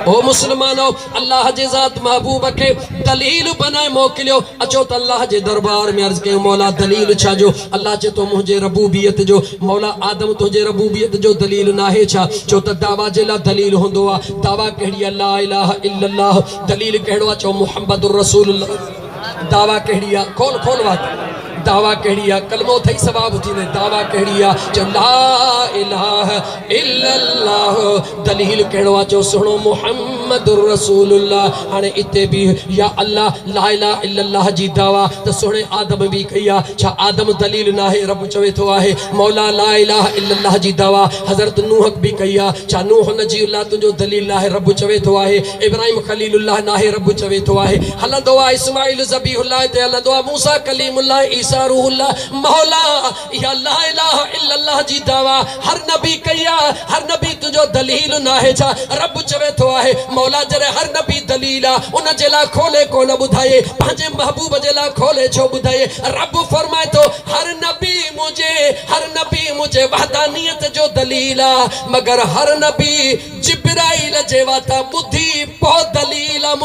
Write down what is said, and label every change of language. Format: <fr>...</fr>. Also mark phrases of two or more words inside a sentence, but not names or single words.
<sd>ओ मुस्लमानो, अल्लाह जे ज़ात महबूब खे दलील बनाए मोकिलियो। अचो त अल्लाह जे दरबार में अर्ज़ कयो, मौला दलील छा जो? अल्लाह चए थो मुंहिंजे रबूबियत जो। मौला आदम तुंहिंजे रबूबियत जो दलील नाहे छा? चओ त दावा जे लाइ दलील हूंदो आहे। दावा कहिड़ी आहे?</sd> <ar>لا إله إلا الله.</ar> <sd>दलील कहिड़ो आहे?</sd> <ar>चओ محمد رسول الله.</ar> <sd>दावा कहिड़ी आहे? खोल खोल बात। दावा कहिड़ी आहे? कलमो थई सवाब थींदे। दावा कहिड़ी आहे? चओ</sd> <ar>لا إله إلا الله.</ar> <sd>दलील कहिड़ो आहे? चओ सुहिणो</sd> <ar>محمد رسول الله.</ar> <sd>हाणे इते बि या अल्लाह</sd> <ar>لا إله إلا الله</ar> <sd>जी दावा त सुहिणे आदम बि कई आहे। छा आदम दलील नाहे? रब चवे थो आहे। मौला</sd> <ar>لا إله إلا الله</ar> <sd>जी दावा हज़रत नूह बि कई आहे। छा नूह नजीउल्लाह तुंहिंजो दलील नाहे? रब चवे थो आहे। इब्राहिम खलीलुल्लाह नाहे? रब चवे थो आहे। हलंदो आहे इस्माइल ज़बीहुल्लाह ते हलंदो आहे। मूसा कलीमुल्लाह, ईसा रूहुल्लाह। मौला या</sd> <ar>لا إله إلا الله</ar> <sd>जी दावा हर नबी कई आहे। हर नबी तुंहिंजो दलील नाहे छा? रब चवे थो आहे। मौला जॾहिं हर नबी दलील आहे उन जे लाइ खोले कोन ॿुधाए, पंहिंजे महबूब जे लाइ खोले छो ॿुधाए? रब फरमाए थो हर नबी मुंहिंजे वहदानियत जो दलील आहे, मगर हर नबी जिब्राइल जे वाता ॿुधी पोइ दलील आहे।</sd>